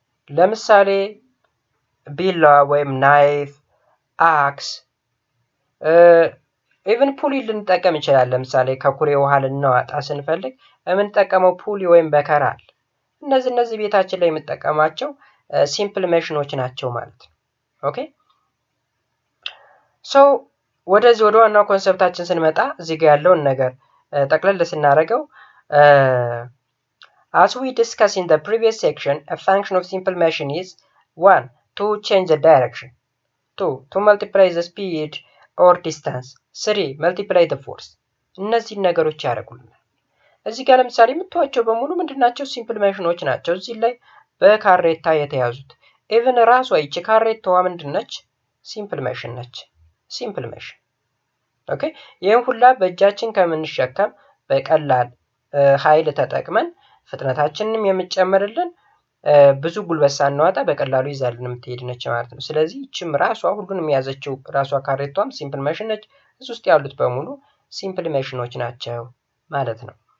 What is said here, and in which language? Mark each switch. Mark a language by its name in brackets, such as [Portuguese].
[Amharic] ለምሳሌ ቢላ ወይም ናይፍ፣ አክስ፣ ኢቭን ፑሊ ልንጠቀም እንችላለን። ለምሳሌ ከኩሬ ውሃ ልናወጣ ስንፈልግ የምንጠቀመው ፑሊ ወይም በከራ አለ። እነዚህ ቤታችን ላይ የምንጠቀማቸው ሲምፕል ማሽኖች ናቸው ማለት ነው። ኦኬ ሶ ወደዚህ ወደ ዋናው ኮንሰፕታችን ስንመጣ እዚህ ጋር ያለውን ነገር ጠቅለል ስናደርገው [English] as we discussed in the previous section, a function of simple machine is 1. To change the direction, 2. To multiply the speed or distance, 3. multiply the force. [Amharic] እነዚህን ነገሮች ያደርጉልናል። እዚህ ጋር ለምሳሌ የምታዩቸው በሙሉ ምንድናቸው? ሲምፕል ማሽኖች ናቸው። እዚህ ላይ በካሬታ የተያዙት ኢቭን ራሷ ይቺ ካሬታዋ ምንድነች? ሲምፕል ማሽን ነች። ሲምፕል ማሽን ኦኬ። ይሄን ሁላ በእጃችን ከምንሸከም በቀላል ኃይል ተጠቅመን ፍጥነታችንንም የምትጨምርልን ብዙ ጉልበት ሳናወጣ በቀላሉ ይዛልን የምትሄድ ነች ማለት ነው። ስለዚህ እቺም ራሷ ሁሉንም የያዘችው ራሷ ካሬቷም ሲምፕል ማሽን ነች። እዚህ ውስጥ ያሉት በሙሉ ሲምፕል ማሽኖች ናቸው ማለት ነው።